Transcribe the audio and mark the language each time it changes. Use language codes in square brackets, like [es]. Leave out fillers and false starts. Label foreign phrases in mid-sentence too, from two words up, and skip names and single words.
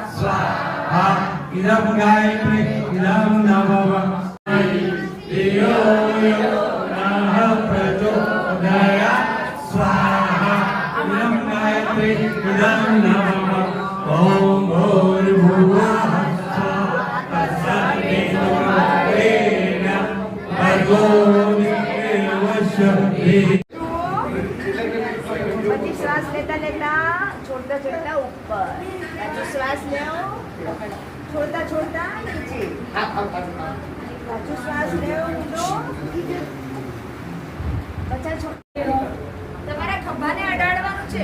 [sa] स्वाहा इदं गायत्री इदं नमः धियो यो नः प्रचोदयात् स्वाहा इदं गायत्री इदं नमः ॐ भूर्भुवः स्वः तत्सवितुर्वरेण्यं भर्गो देवस्य धीमहि [gu] પછી શ્વાસ લેતા લેતા છોડતા છોડતા ઉપર પાછો શ્વાસ લેવો છોડતા છોડતા નીચે પાછો શ્વાસ લેવો ઊંડો પછી તમારા ખભાને અડાડવાનું છે